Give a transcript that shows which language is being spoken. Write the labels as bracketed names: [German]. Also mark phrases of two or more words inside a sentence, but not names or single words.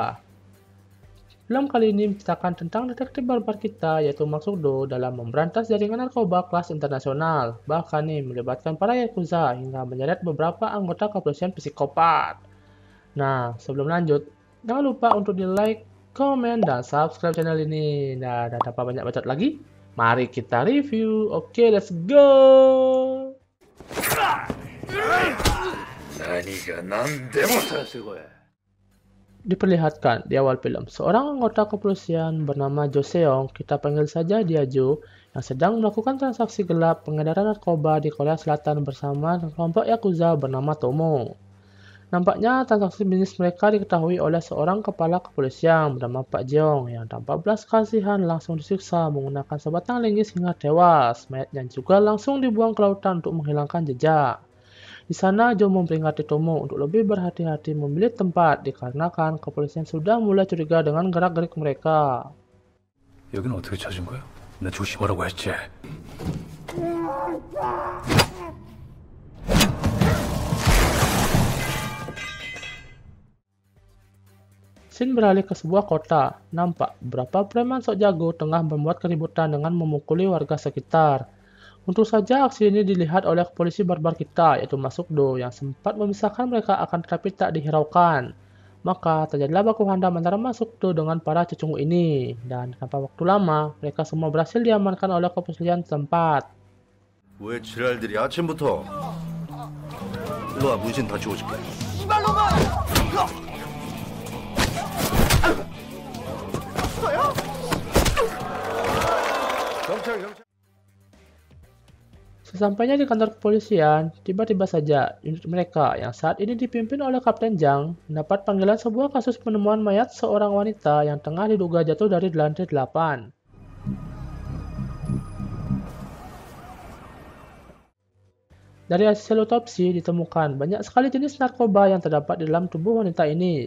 [Indonesian] Film kali ini menceritakan tentang detektif barbar kita yaitu Maksuddo dalam memberantas jaringan narkoba kelas internasional, bahkan nih melibatkan para yakuza hingga menyeret beberapa anggota kepolisian psikopat. Nah, sebelum lanjut, jangan lupa untuk di like, komen, dan subscribe channel ini. Nah, dan tanpa banyak bacot lagi, mari kita review. Oke, [English] let's go! [Japanese] 何が何でもさせてこい。 [Indonesian] Diperlihatkan di awal film, seorang anggota kepolisian bernama Jo Seong, kita panggil saja dia Jo, yang sedang melakukan transaksi gelap pengedaran narkoba di Korea Selatan bersama kelompok Yakuza bernama Tomo. Nampaknya transaksi bisnis mereka diketahui oleh seorang kepala kepolisian bernama Pak Jeong yang tanpa belas kasihan langsung disiksa menggunakan sebatang linggis hingga tewas. Mayatnya juga langsung dibuang ke lautan untuk menghilangkan jejak. Di sana, Jo memperingatkan Tomo untuk lebih berhati-hati memilih tempat dikarenakan kepolisian sudah mulai curiga dengan gerak-gerik mereka. [Korean] 여기는 어떻게 찾은 거야? 나 조심하라고 했지. [Indonesian] Scene beralih ke sebuah kota. Nampak beberapa preman sok jago tengah membuat keributan dengan memukuli warga sekitar. Untung saja aksi ini dilihat oleh polisi barbar kita, yaitu Maksuddo, yang sempat memisahkan mereka akan tetapi tak dihiraukan. Maka terjadilah baku hantam antara Maksuddo dengan para cecungu ini, dan tanpa waktu lama, mereka semua berhasil diamankan oleh kepolisian setempat. [Korean] 왜 지랄들이 아침부터 일로와 문신 다 지워줄게. 경찰. [Indonesian] Sesampainya di kantor kepolisian, tiba-tiba saja unit mereka yang saat ini dipimpin oleh Kapten Jang mendapat panggilan sebuah kasus penemuan mayat seorang wanita yang tengah diduga jatuh dari lantai 8. Dari hasil otopsi ditemukan banyak sekali jenis narkoba yang terdapat di dalam tubuh wanita ini.